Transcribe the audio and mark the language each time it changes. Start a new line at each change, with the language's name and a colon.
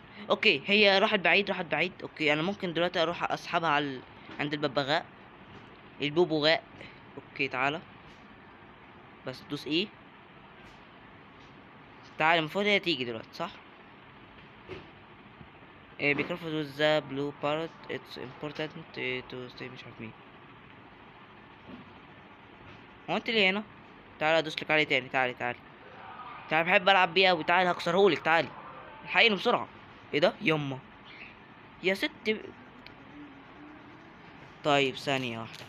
Arabic: اوكي هي راحت بعيد، راحت بعيد. اوكي انا ممكن دلوقتي اروح اسحبها عند الببغاء، البوبوغاء. اوكي تعالى بس دوس ايه. تعالى المفروض هي تيجي دلوقتي صح.
English: be careful with the blue parrot it's important to stay.
Arabic: مش عارف مين هو انت اللي هنا. تعالى ادوس لك عليه تاني. تعالي تعالي تعالي، بحب العب بيه اوي. تعالي هكسرهولك. تعالي الحقيني بسرعة. ايه ده يما يا ست طيب ثانية واحدة.